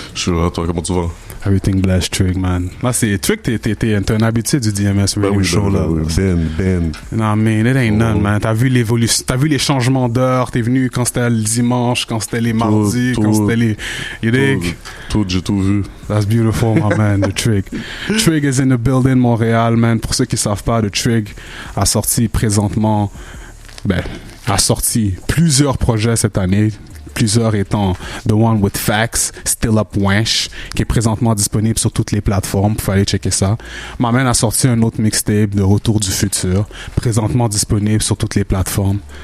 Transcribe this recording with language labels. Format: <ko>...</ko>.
<fr>Je suis là, toi, comment tu vas?</fr> <en>Everything blessed, Trig, man.</en> <fr>Là, c'est Trig, t'es un habitué du DMS Radio Show, là. Ben. Non, mais</fr> <en>it ain't none, man.</en> <fr>T'as vu l'évolution, t'as vu les changements d'heure, t'es venu quand c'était le dimanche, quand c'était les mardis, quand c'était les...</fr> <en>You dig?</en> <fr>Tout, j'ai tout vu.</fr> <en>That's beautiful, my man, the Trig. Trig is in the building, Montréal, man.</en> <fr>Pour ceux qui savent pas, the Trig a sorti présentement... a sorti plusieurs projets cette année. Plusieurs étant The One with Facts, Still Up Wench, qui est présentement disponible sur toutes les plateformes. Faut aller checker ça. Ma man a sorti un autre mixtape de Retour du futur, présentement disponible sur toutes les plateformes.</fr>